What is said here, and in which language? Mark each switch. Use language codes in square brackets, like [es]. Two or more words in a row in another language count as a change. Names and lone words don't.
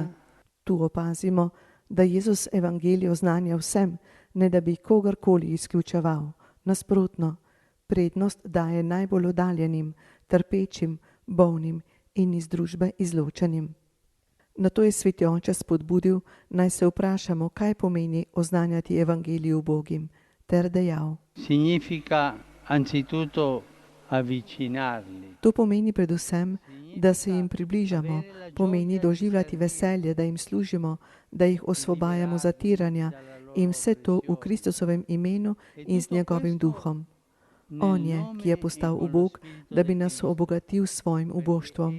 [sl] Tu opazimo, da Jezus evangelij oznanja vsem, ne da bi kogarkoli izključeval. Nasprotno, prednost daje najbolj oddaljenim, trpečim, bolnim in iz družbe izločenim. Nato je Sveti Oče spodbudil, naj se vprašamo, kaj pomeni oznanjati evangelij ubogim, ter dejal. [it] Significa anzitutto avvicinarli. [sl] To pomeni predvsem, da se jim približamo, pomeni doživljati veselje, da jim služimo, da jih osvobajamo zatiranja in vse to v Kristusovem imenu in z njegovim duhom. On je, ki je postal ubog, da bi nas obogatil s svojim uboštvom.